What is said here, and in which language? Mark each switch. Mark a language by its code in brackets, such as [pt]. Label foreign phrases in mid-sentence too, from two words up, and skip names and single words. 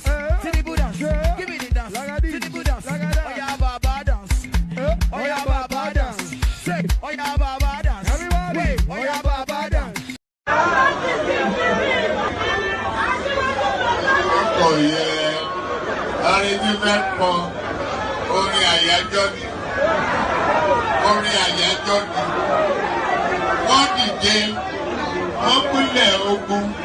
[en] Tinubu dance. Give me the dance. Tinubu dance. Oh yeah, Baba dance. Oh yeah, Baba dance. Say, oh yeah, Baba dance. Wait, oh yeah, Baba dance. Oh yeah, [yo] arrangement for orin àyájọ́ ni, orin àyájọ́ ni. Wọ́n dìde, wọ́n pínlẹ̀ ogun.